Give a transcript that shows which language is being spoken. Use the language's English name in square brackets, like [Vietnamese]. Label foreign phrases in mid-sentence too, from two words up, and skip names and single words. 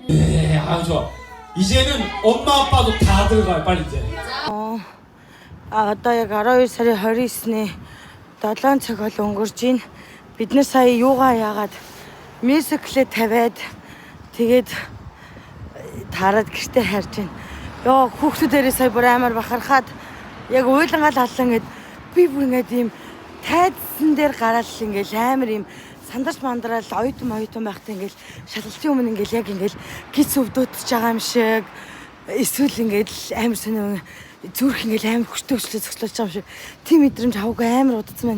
[Korean] 네, 아주 좋아. 이제는 엄마 아빠도 다 들어가요, 빨리 이제. [Mongolian] Одоо яг 12 сарын 29-ний 7 цаг бол өнгөрч байна. Бид нар сая юугаа яагаад мюзиклээ тавиад тэгээд таарад гэртээ харж байна. Йоо хүүхдүүдээрээ сая бүр амар бахархаад яг уйлангаал аллаа ингээд би бүр ингээд ийм тайдсан дээр гараал ингээд амар ийм сандарч мандраал оюутан байхдаа ингээл шалгалтын өмнө ингээл яг ингээл гиз өвдөөтж байгаа юм шиг эсвэл ингээл амар сонио зүрх ингээл амар хүчтэй зөкслөж байгаа юм шиг тийм мэдрэмж аваагүй амар удацсан байна.